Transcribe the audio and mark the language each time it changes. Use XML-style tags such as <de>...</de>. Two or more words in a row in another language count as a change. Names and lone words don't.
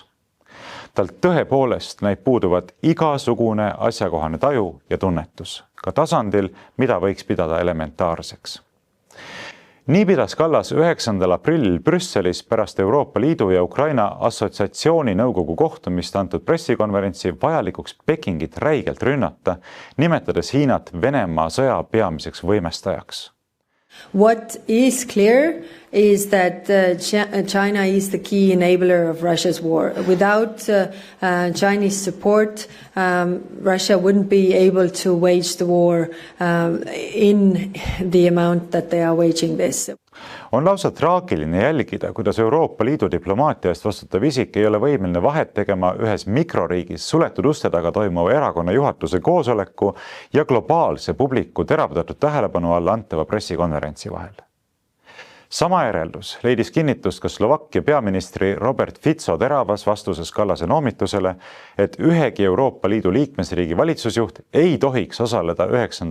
<et>Talt tõepoolest näib puuduvat igasugune asjakohane taju ja tunnetus, ka tasandil, mida võiks pidada elementaarseks. Nii pidas Kallas 9. aprillil Brüsselis pärast Euroopa Liidu ja Ukraina assotsiatsiooni nõukogu kohtumist antud pressikonverentsi vajalikuks Pekingit räigelt rünnata, nimetades Hiinat Venemaa sõja peamiseks võimestajaks.</et> <en>What is clear is that China is the key enabler of Russia's war. Without Chinese support, Russia wouldn't be able to wage the war in the amount that they are waging this.</en> <et>On lausa traagiline jälgida, kuidas Euroopa Liidu diplomaatia eest vastutav isik ei ole võimeline vahet tegema ühes mikroriigis suletud uste taga toimuva erakonna juhatuse koosoleku ja globaalse publiku teravdatud tähelepanu alla antava pressikonverentsi vahel. Sama järeldus leidis kinnitust ka Slovakkia peaministri Robert Fico teravas vastuses Kallase noomitusele, et ühegi Euroopa Liidu liikmesriigi valitsusjuht ei tohiks osaleda 9.</et>